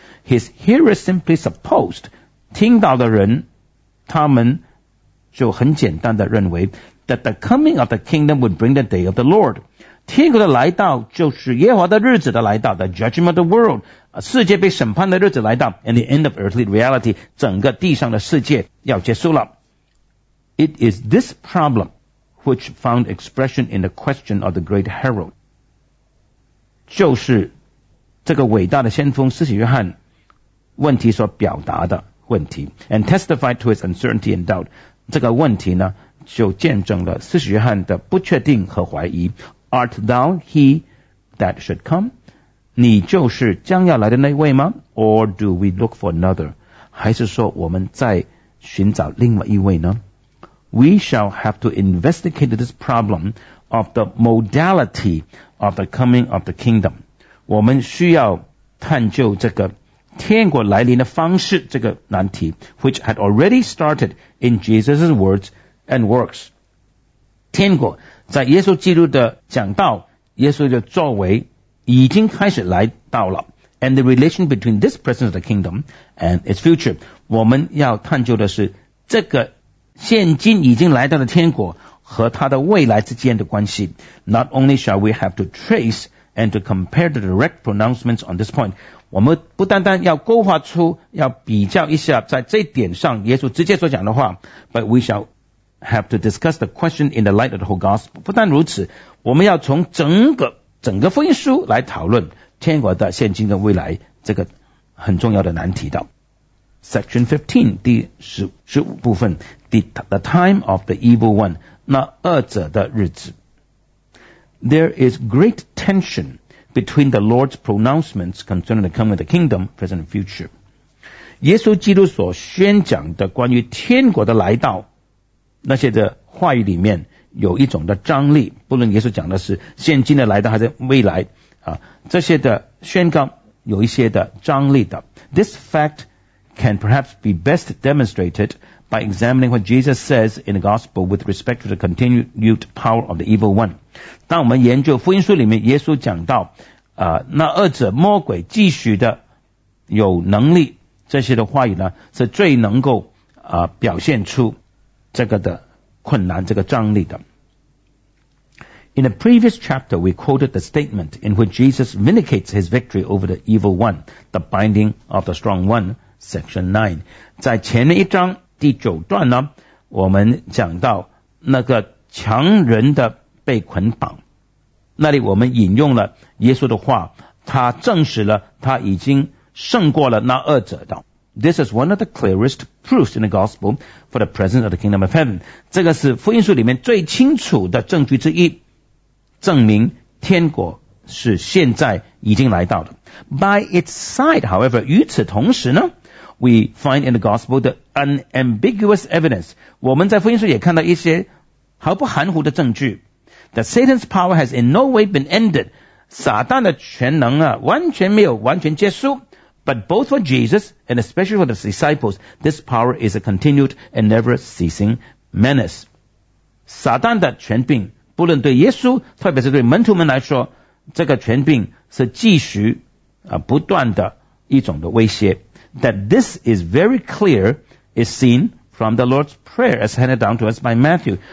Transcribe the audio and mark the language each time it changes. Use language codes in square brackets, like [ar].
[en] His hearers simply supposed, [zh] 听到的人，他们就很简单的认为 [en] that the coming of the kingdom would bring the day of the Lord. [zh] 天国的来到就是耶和华的日子的来到， [en] the judgment of the world, [zh] 世界被审判的日子来到， and the end of earthly reality, 整个地上的世界要结束了。 [en] It is this problem which found expression in the question of the great herald. [zh] 就是这个伟大的先锋施洗约翰问题所表达的问题， [en] and testified to his uncertainty and doubt. [zh] 这个问题呢，就见证了施洗约翰的不确定和怀疑。 [en] Art thou he that should come? [zh] 你就是将要来的那位吗？ [en] Or do we look for another? [zh] 还是说我们在寻找另外一位呢？ [en] We shall have to investigate this problem of the modality of the coming of the kingdom. [zh] 我们需要探究这个天国来临的方式这个难题 [en] which had already started in Jesus' words and works. [zh] 天国在耶稣基督的讲道耶稣的作为已经开始来到了 [en] and the relation between this present of the kingdom and its future. [zh] 我们要探究的是这个现今已经来到的天国和它的未来之间的关系。 [en] Not only shall we have to trace and to compare the direct pronouncements on this point, [zh] 我们不单单要勾画出要比较一下在这点上耶稣直接所讲的话 [en] but we shall have to discuss the question in the light of the whole gospel. [zh] 不但如此我们要从整个福音书来讨论天国的现今跟未来这个很重要的难题的。 [en] Section 15, [zh] 第15部分 [en] the time of the evil one, [zh] 那恶者的日子。 [en] There is great tension between the Lord's pronouncements concerning the coming of the kingdom, present and future. [zh] 耶稣基督所宣讲的关于天国的来到那些的话语里面有一种的张力不论耶稣讲的是现今的来到还是未来啊，这些的宣告有一些的张力的。 [en] This fact can perhaps be best demonstrated by examining what Jesus says in the gospel with respect to the continued power of the evil one. [zh] 当我们研究福音书里面耶稣讲到那恶者魔鬼继续的有能力这些的话语呢是最能够表现出这个的困难这个张力的。 [en] In a previous chapter, we quoted the statement in which Jesus vindicates his victory over the evil one, the binding of the strong one, section 9. [zh] 在前面一章第九段呢我们讲到那个强人的被捆绑。那里我们引用了耶稣的话他证实了他已经胜过了那恶者的。 [en] This is one of the clearest proofs in the gospel for the presence of the kingdom of heaven. [zh] 这个是福音书里面最清楚的证据之一证明天国是现在已经来到的。 [en] By its side, however, [zh] 与此同时呢 [en] we find in the gospel the unambiguous evidence. [zh] 我们在福音书也看到一些毫不含糊的证据 [en] that Satan's power has in no way been ended. [zh] 撒旦的全能啊完全没有完全结束。 [en] But both for Jesus and especially for the disciples, this power is a continued and never ceasing menace. [zh] 撒旦的权柄不论对耶稣特别是对门徒们来说这个权柄是继续不断的一种的威胁。 [en] That this is very clear is seen from the Lord's prayer as handed down to us by Matthew.